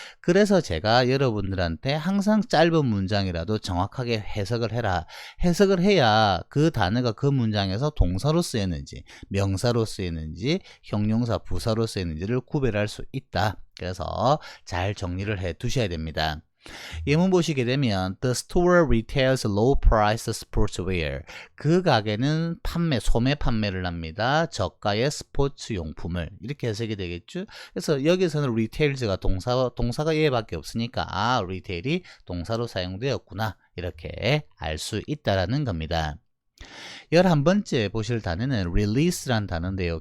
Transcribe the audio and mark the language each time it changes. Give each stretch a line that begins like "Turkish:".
Korean: 그래서 제가 여러분들한테 항상 짧은 문장이라도 정확하게 해석을 해라. 해석을 해야 그 단어가 그 문장에서 동사로 쓰였는지, 명사로 쓰였는지, 형용사, 부사로 쓰였는지를 구별할 수 있다. 그래서 잘 정리를 해 두셔야 됩니다. 예문 보시게 되면
English: The store retails low-priced sportswear.
Korean: 그 가게는 소매 판매를 합니다. 저가의 스포츠 용품을. 이렇게 해석이 되겠죠. 그래서 여기서는 retails가 동사가 얘밖에 없으니까 retail이 동사로 사용되었구나. 이렇게 알 수 있다라는 겁니다. 11번째 보실 단어는 release란 단어인데요.